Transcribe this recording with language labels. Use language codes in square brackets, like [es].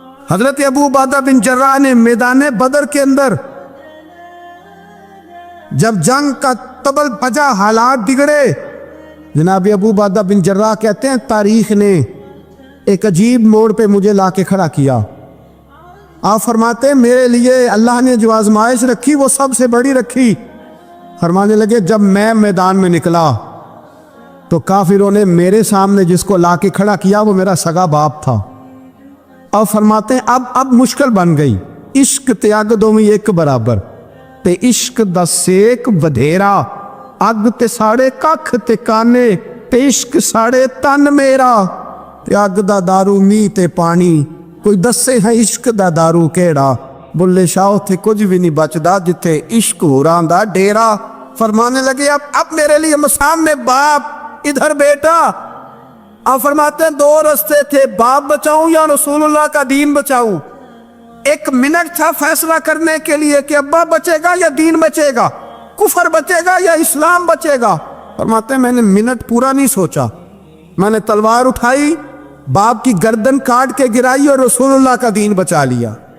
[ur] حضرت ابو عبیدہ بن جراح نے میدان بدر کے اندر جب جنگ کا تبل بجا, حالات بگڑے, جناب ابو عبیدہ بن جراح کہتے ہیں تاریخ نے ایک عجیب موڑ پہ مجھے لا کے کھڑا کیا. آپ فرماتے ہیں میرے لیے اللہ نے جو آزمائش رکھی وہ سب سے بڑی رکھی. فرمانے لگے جب میں میدان میں نکلا تو کافروں نے میرے سامنے جس کو لا کے کھڑا کیا وہ میرا سگا باپ تھا. اور فرماتے ہیں اب مشکل بن گئی, [pa] عشق تیاگ دو میں ایک برابر, تے عشق دا سیک بدھیرا, اگ تے ساڑے ککھ تے کانے, تے عشق ساڑے تن میرا, تے اگ دا دارو می تے پانی, کوئی دسے ہے عشق دا دارو کیڑا, بلے شاہ تھے کچھ بھی نہیں بچدا جتھے عشق ہوراں دا ڈیرا. [ur] فرمانے لگے اب میرے لیے سامنے باپ, ادھر بیٹا. آپ فرماتے ہیں 2 رستے تھے, باپ بچاؤں یا رسول اللہ کا دین بچاؤں. 1 منٹ تھا فیصلہ کرنے کے لیے کہ ابا بچے گا یا دین بچے گا, کفر بچے گا یا اسلام بچے گا. فرماتے ہیں میں نے منٹ پورا نہیں سوچا, میں نے تلوار اٹھائی, باپ کی گردن کاٹ کے گرائی اور رسول اللہ کا دین بچا لیا.